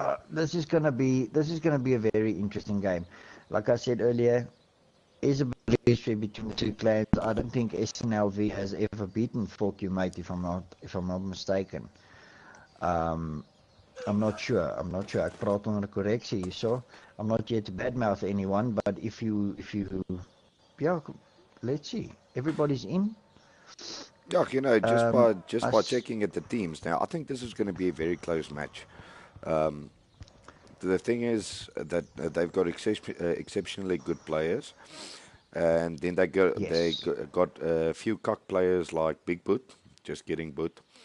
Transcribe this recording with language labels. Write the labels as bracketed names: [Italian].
[English] This is gonna be a very interesting game. Like I said earlier, is a big history between the two clans. I don't think SNLV has ever beaten Forkumate, if I'm not mistaken. I'm not sure. [Afrikaans] Ek praat onder korreksie hierso. [English] I'm not here to badmouth anyone, but if you yeah, let's see. Everybody's in. Yeah, you know, just by checking at the teams now, I think this is going to be a very close match. The thing is that they've got exceptionally good players, and then they got a few cock players like Big Boot, just getting boot.